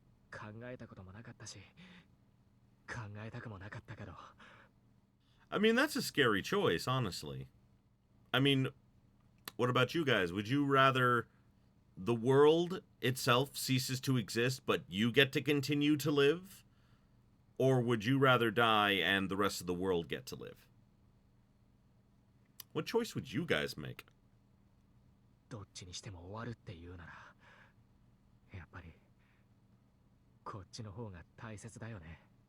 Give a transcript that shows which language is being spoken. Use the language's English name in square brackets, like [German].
[Japanese] 考えたこともなかったし、考えたくもなかったけど。 [English] I mean, that's a scary choice, honestly. I mean, what about you guys? Would you rather the world itself ceases to exist, but you get to continue to live? Or would you rather die and the rest of the world get to live? What choice would you guys make? [Japanese] どっちにしても終わるって言うなら、やっぱりこっちの方が大切だよね。